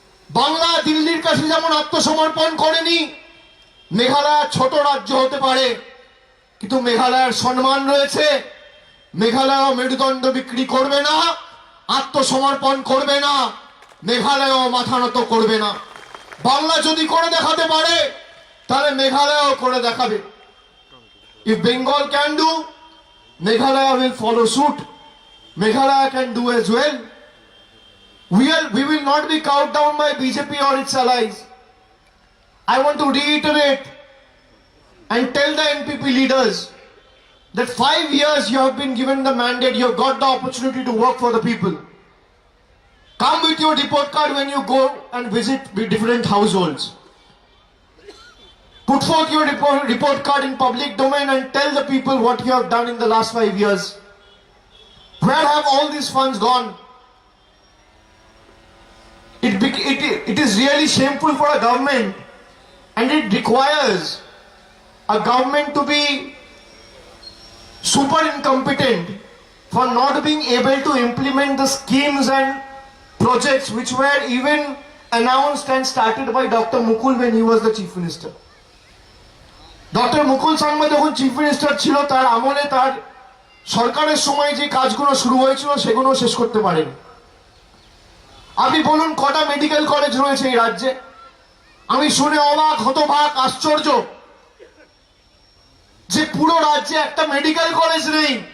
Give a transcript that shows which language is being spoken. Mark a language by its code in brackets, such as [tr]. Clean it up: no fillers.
[bn] বাংলা দিল্লির কাছে যেমন আত্মসমর্পণ করেনি, মেঘালয় ছোট রাজ্য হতে পারে কিন্তু মেঘালয়ের সম্মান রয়েছে। মেঘালয় মেরুদণ্ড বিক্রি করবে না, আত্মসমর্পণ করবে না, মেঘালয় মাথা নত করবে না। বাংলা যদি করে দেখাতে পারে তাহলে মেঘালয়ও করে দেখাবে। [en] If Bengal can do, Meghalaya will follow suit. Meghalaya can do as well. We will not be cowed down by BJP or its allies. I want to reiterate and tell the NPP leaders that 5 years you have been given the mandate, you have got the opportunity to work for the people. Come with your report card when you go and visit different households. Put forth your report card in public domain and tell the people what you have done in the last 5 years. Where have all these funds gone? It is really shameful for a government, and it requires a government to be super incompetent for not being able to implement the schemes and projects which were even announced and started by Dr. Mukul when he was the chief minister. Dr. [bn] Mukul Sangma যখন chief minister ছিল, তার আমলে তার সরকারের সময় যে কাজগুলো শুরু হয়েছিল সেগুলো শেষ করতে পারেনি। আপনি বলুন, কটা মেডিকেল কলেজ রয়েছে এই রাজ্যে? আমি শুনে অবাক, হতবাক, আশ্চর্য যে পুরো রাজ্যে একটা মেডিকেল কলেজ নেই।